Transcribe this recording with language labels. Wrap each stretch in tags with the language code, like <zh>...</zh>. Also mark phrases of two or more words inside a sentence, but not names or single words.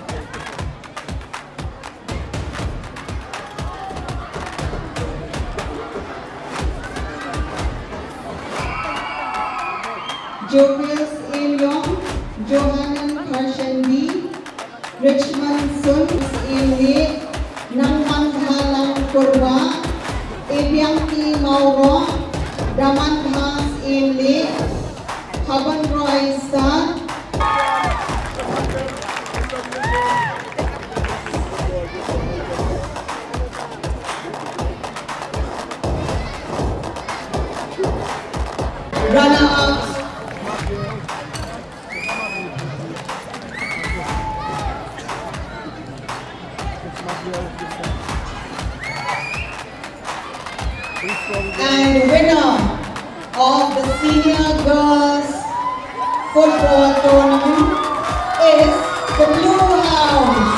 <en>Jovius Ilyong, Johanan Karshendi, Richmond Sun Ili, Nangman Halang Kurba, Ebiangki Mauro, Damanhas Ili, Haban Roy Star, runner-ups. And winner of the Senior Girls Football Tournament is the Blue House.</en>